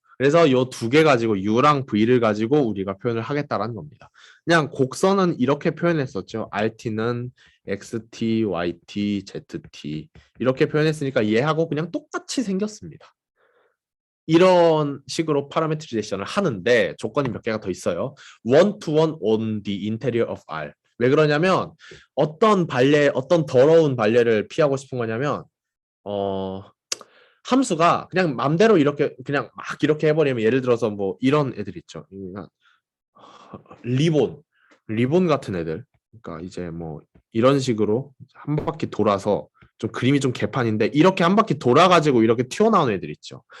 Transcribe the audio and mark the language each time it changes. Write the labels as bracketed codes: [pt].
[ko] 그래서 요 2개 가지고 U랑 V를 가지고 우리가 표현을 하겠다라는 겁니다. 그냥 곡선은 이렇게 표현했었죠. RT는 XT, YT, ZT 이렇게 표현했으니까 얘하고 그냥 똑같이 생겼습니다. 이런 식으로 파라메트리제이션을 하는데 조건이 몇 개가 더 있어요. [en] One to one on the interior of R. [ko] 왜 그러냐면 어떤 더러운 발레를 피하고 싶은 거냐면 함수가 그냥 맘대로 그냥 막 이렇게 해버리면 예를 들어서 뭐 이런 애들 있죠. 리본 같은 애들. 그러니까 이제 뭐 이런 식으로 한 바퀴 돌아서 좀 그림이 좀 개판인데 이렇게 한 바퀴 돌아가지고 이렇게 튀어나오는 애들 있죠.